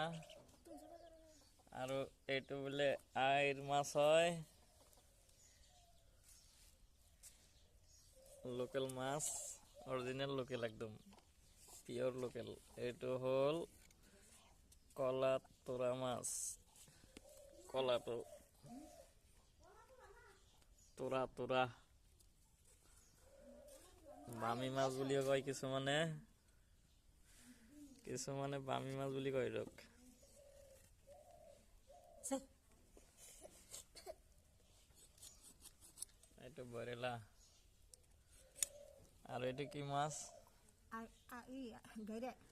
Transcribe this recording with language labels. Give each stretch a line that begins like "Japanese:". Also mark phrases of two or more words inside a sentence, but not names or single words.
Bangla: আর এইটা বলে আইর মাছ হয়, লোকাল মাছ,
English: original local,
Bangla: একদম
English: pure local.
Assamese: এটা হল কলা তোরা মাছ, কলা তো তোরা তোরা বামি মাছ বুলিও কয় কিছুমানে, কিছুমানে বামি মাছ বুলি কয় রক। এটা বরেলা। আর এটা কি মাছ? গেরে